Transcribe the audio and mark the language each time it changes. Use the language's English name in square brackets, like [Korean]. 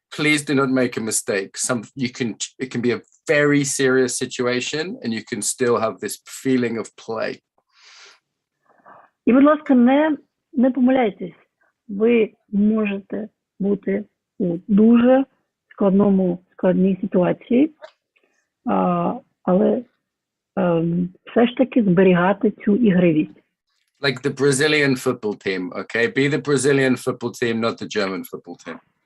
[English] Please do not make a mistake. It can be a very serious situation, and you can still have this feeling of play. [Ukrainian] І, будь ласка, не помиляйтесь. Ви можете бути у дуже складній ситуації, але все ж таки зберігати цю ігривість. [English] Like the Brazilian football team, okay? Be the Brazilian football team, not the German football team.